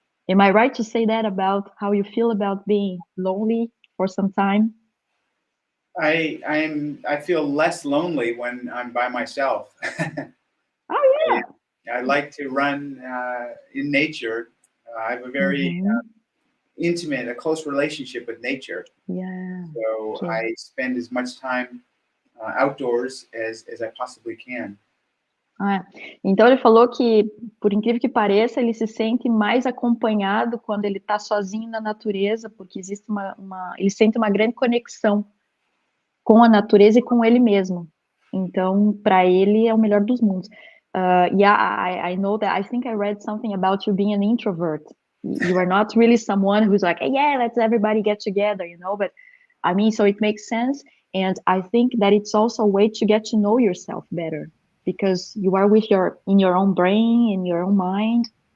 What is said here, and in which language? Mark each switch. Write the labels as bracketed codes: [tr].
[en] Am I right to say that about how you feel about being lonely for some time? I feel less lonely when I'm by myself. Oh yeah. I like to run in nature. I have a very intimate, a close relationship with nature. Yeah. So Okay. I spend as much time outdoors as I possibly can. [pt] Ah, então ele falou que, por incrível que pareça, ele se sente mais acompanhado quando ele está sozinho na natureza, porque existe ele sente uma grande conexão com a natureza e com ele mesmo. Então, para ele é o melhor dos mundos. [en] I know that. I think I read something about you being an introvert. You are not really someone who's like, hey, yeah, let's everybody get together, But I mean, so it makes sense, and I think that it's also a way to get to know yourself better, because you are in your own brain, in your own mind.